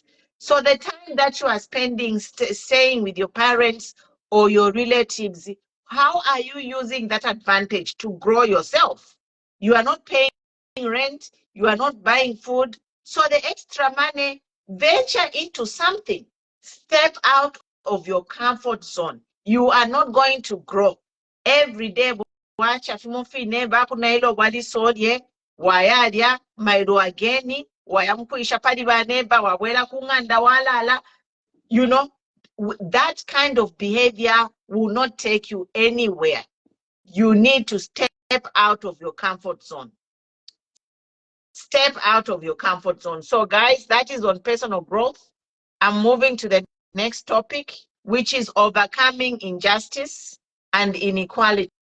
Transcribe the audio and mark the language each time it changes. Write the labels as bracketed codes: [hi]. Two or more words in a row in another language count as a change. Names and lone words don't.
[en] So the time that you are spending staying with your parents or your relatives, how are you using that advantage to grow yourself? You are not paying rent, you are not buying food. So the extra money, venture into something. Step out of your comfort zone. You are not going to grow. Every day, [bem] wayalya mailo ageni wayamkuisha pali baneba wawela kunganda walala. [en] You know, that kind of behavior will not take you anywhere. You need to step out of your comfort zone. Step out of your comfort zone. So guys, that is on personal growth. I'm moving to the next topic, which is overcoming injustice and inequality.